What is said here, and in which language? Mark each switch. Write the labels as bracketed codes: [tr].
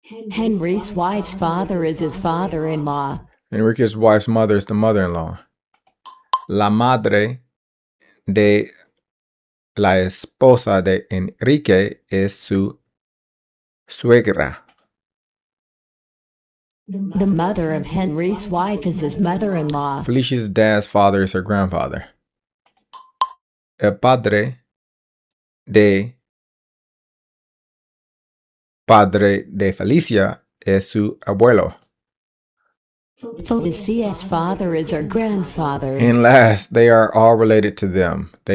[en] Henry's wife's father is his father-in-law. Enrique's wife's mother is the mother-in-law. [es] La madre de la esposa de Enrique es su suegra. [en] The mother of Henry's wife is his mother-in-law. Felicia's dad's father is her grandfather. [es] El padre de Felicia es su abuelo. [en] Felicia's father is her grandfather. And last, they are all related to them.